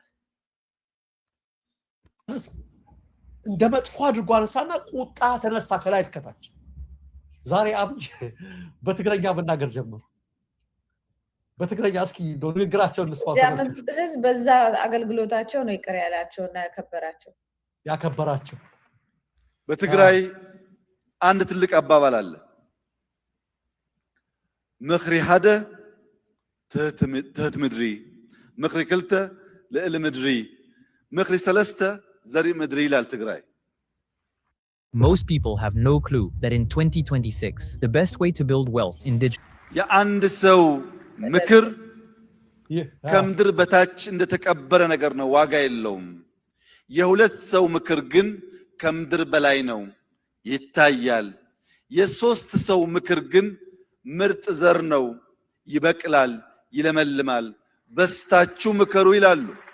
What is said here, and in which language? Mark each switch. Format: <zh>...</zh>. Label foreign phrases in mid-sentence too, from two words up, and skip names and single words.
<am>እንደ መጥፎ አድርጎ አነሳና ቁጣ ተነሳ ከላይ እስከታች ዛሬ አብይ በትግረኛ መናገር ጀመሩ በትግረኛ እስኪ ንግግራቸውን እንስማው ህዝብ በዛ አገልግሎታቸው ነው ይቅር ያላቸውና ያከበራቸው በትግራይ አንድ ትልቅ አባባል አለ</am> <ti>ምኽሪ ሓደ ትህት ምድሪ ምኽሪ ክልተ ልዕሊ ምድሪ ምኽሪ ሰለስተ ዘርኢ ምድሪ</ti> <am>ይላል ትግራይ</am> <en>Most people have no clue that in 2026 the best way to build wealth in digital</en> <am>የአንድ ሰው ምክር ከምድር በታች እንደተቀበረ ነገር ነው ዋጋ የለውም የሁለት ሰው ምክር ግን ከምድር በላይ ነው ይታያል የሶስት ሰው ምክር ግን ምርጥ ዘር ነው ይበቅላል ይለመልማል በስታችሁ ምከሩ ይላሉ</am>